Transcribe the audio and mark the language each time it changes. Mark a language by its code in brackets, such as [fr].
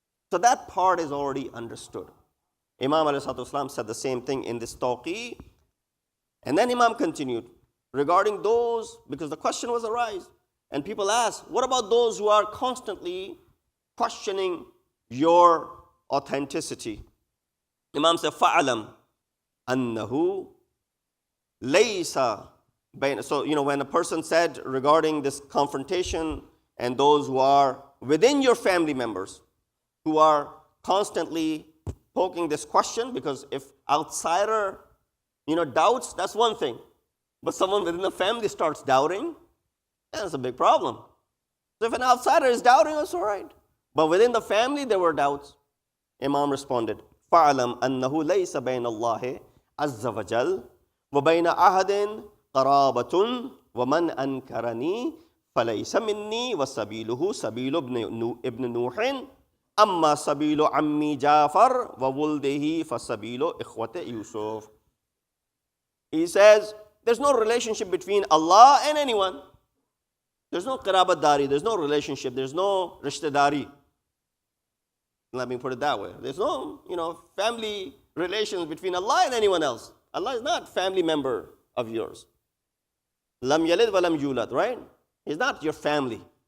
[en] So that part is already understood. Imam alayhi salatu wasalam said the same thing in this tawqi. And then Imam continued regarding those, because the question was arise, and people ask, what about those who are constantly questioning your authenticity? Imam said, [ar] فَعَلَمْ أَنَّهُ لَيْسَ بَيْنَ. [en] So, when a person said regarding this confrontation and those who are within your family members, who are constantly poking this question, because if outsider, doubts, that's one thing. But someone within the family starts doubting, that's a big problem. So if an outsider is doubting, that's all right. But within the family, there were doubts. Imam responded, [ar] فَعْلَمْ أَنَّهُ لَيْسَ بَيْنَ اللَّهِ عَزَّ وَجَلْ وَبَيْنَ أَحَدٍ قَرَابَةٌ وَمَنْ أَنْكَرَنِي فَلَيْسَ مِنِّي وَسَبِيلُهُ سَبِيلُ ابْنِ نُوحٍ أَمَّا سَبِيلُ عَمِّي جَعْفَرْ وَوُلْدِهِ فَسَبِيلُ إِخْوَةِ يُوسُف. [en] He says, there's no relationship between Allah and anyone. There's no [ur] qirabat dari, [en] there's no relationship, there's no rishtadari. Let me put it that way. There's no, family relations between Allah and anyone else. Allah is not family member of yours. [ar] Lam yalid wa lam yulad, [en] right? He's not your family.